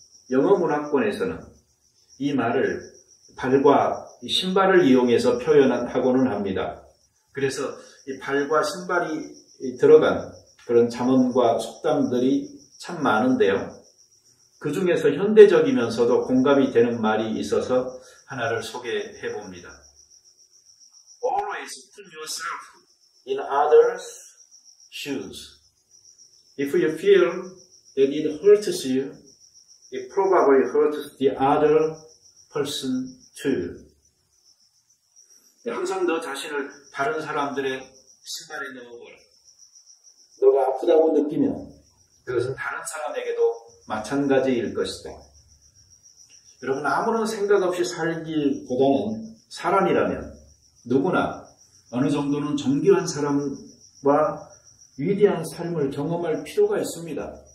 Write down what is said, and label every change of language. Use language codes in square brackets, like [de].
[ko] 영어 문화권에서는 이 말을 발과 신발을 이용해서 표현하고는 합니다. 그래서 이 발과 신발이 들어간 그런 잠언과 속담들이 참 많은데요. 그 중에서 현대적이면서도 공감이 되는 말이 있어서 하나를 소개해 봅니다. [en] Always put yourself in others' shoes. If you feel that it hurts you, it probably hurts the other person too. [ko] 항상 너 자신을 다른 사람들의 신발에 넣어보라. 너가 아프다고 느끼면 그것은 다른 사람에게도 마찬가지일 것이다. 여러분, 아무런 생각 없이 살기보다는 사람이라면 누구나 어느 정도는 정교한 사람과 위대한 삶을 경험할 필요가 있습니다.